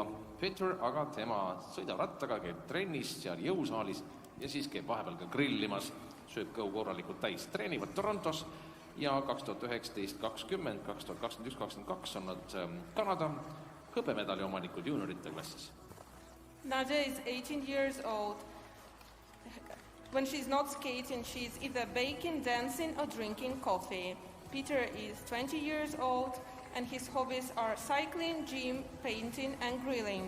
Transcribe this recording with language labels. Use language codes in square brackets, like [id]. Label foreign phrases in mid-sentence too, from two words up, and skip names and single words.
[et] Peter aga tema sõidab rattaga, käib trennis seal jõusaalis ja siis käib vahepeal ka grillimas, sööb kõhu korralikult täis. Treenivad Torontos ja 2019-20, 2021-2022 on nad Kanada hõbemedali omanikud juuniorite klassis. [en] Nadia is 18 years old. When she's not skating, she's either baking, dancing, or drinking coffee. Peter is 20 years old, and his hobbies are cycling, gym, painting, and grilling.